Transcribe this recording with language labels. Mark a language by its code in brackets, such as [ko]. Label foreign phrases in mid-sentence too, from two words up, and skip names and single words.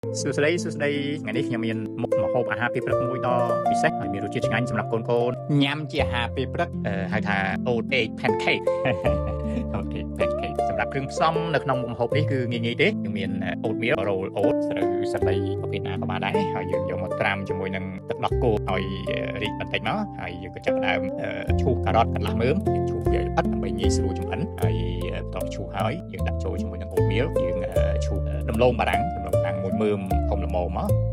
[km] សួស្តីថ្ងៃនេះខ្ញុំមានមុខម្ហូបអាហារពេលព្រឹកមួយដ៏ពិសេសហើយមានរសជាតិឆ្ងាញ់សម្រាប់កូនញ៉ាំជាអាហារពេលព្រឹកហៅថា [en] oat egg pancake oat egg pancake [km] សម្រាប់គ្រឿងផ្សំនៅ ក្នុងមុខម្ហូបនេះគឺងាយៗទេយើងមាន [en] oatmeal roll oat [km] ស្រូវសត្វដីប្រភេទណាក៏បានដែរហើយយើងយកមកត្រាំជាមួយនឹងទឹកដោះគោឲ្យរីកបន្តិចមកហើយយើងក៏ចាប់ផ្ដើមឈូសការ៉ុតកន្លះមើមយើងឈូសវាឲ្យល្អិតដើម្បីងាយស្រួលចម្អិនហើយបន្ទាប់ឈូសហើយយើងដាក់ចូលជាមួយនឹង oatmeal យើងឈូសដំឡូងបារាំងមួយមើមធំល្មមមក